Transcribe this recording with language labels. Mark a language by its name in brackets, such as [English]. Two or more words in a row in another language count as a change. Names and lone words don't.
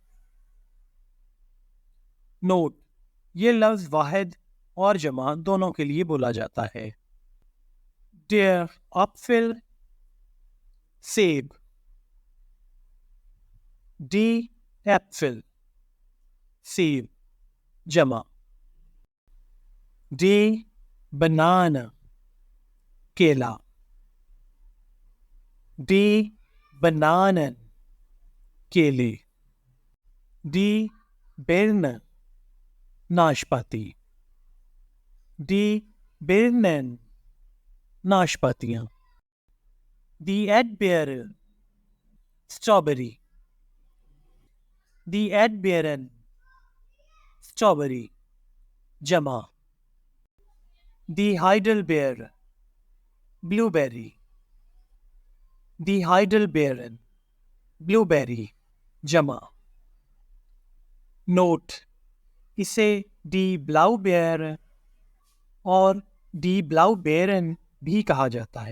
[Urdu] نوٹ، یہ لفظ واحد اور جمع دونوں کے لیے بولا جاتا ہے. [German] Der Apfel, सेब। Die Äpfel, [Urdu] سیب، جمع. [German] Die Banane, केला। Die Bananen, केले। Die Birne, नाशपाती। Die Birnen, नाशपातियाँ। Die Erdbeere, स्ट्रॉबेरी। Die Erdbeeren, [Urdu] اسٹرابیری، جمع. [German] Die Heidelbeere, ब्लूबेरी। Die Heidelbeeren, [Urdu] بلوبیری، جمع. نوٹ، اسے [German] die Blaubeere [Urdu] और [German] die Blaubeeren [Urdu] بھی کہا جاتا ہے.